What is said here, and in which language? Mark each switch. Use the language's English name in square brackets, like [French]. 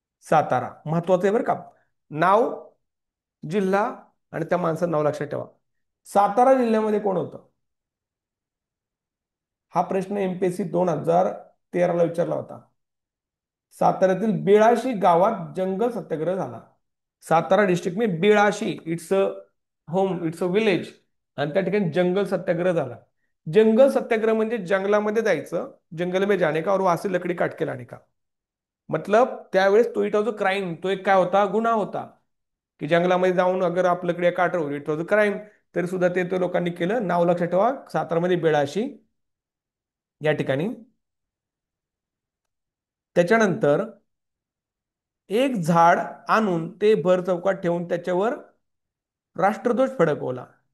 [Marathi] सातारा महत्वाचं आहे बरं का. नाव, जिल्हा आणि त्या माणसाचं नाव लक्षात ठेवा. सातारा जिल्ह्यामध्ये कोण होतं? हा प्रश्न एमपीएससी 2013ला विचारला होता. साताऱ्यातील बेळाशी गावात जंगल सत्याग्रह झाला. [English] Satara district में Bilashi, it's a home, it's a village. [Marathi] आणि त्या ठिकाणी जंगल सत्याग्रह झाला. जंगल सत्याग्रह म्हणजे जंगलामध्ये जायचं, [Hindi] जंगल में जाने का और वहां से लकड़ी काट के लाने का. [Marathi] मतलब त्यावेळेस तो [English] it was a crime, [Marathi] तो एक काय होता, गुन्हा होता. की जंगलामध्ये जाऊन [Hindi] अगर आप [Marathi] लकड्या काढतो, [English] It was a crime. [Marathi] तरी सुद्धा ते तो लोकांनी केलं. नाव लक्षात ठेवा, सातारामध्ये बेळाशी या ठिकाणी. त्याच्यानंतर एक झाड आणून ते भर चौकात ठेवून त्याच्यावर राष्ट्रध्वज फडकवला.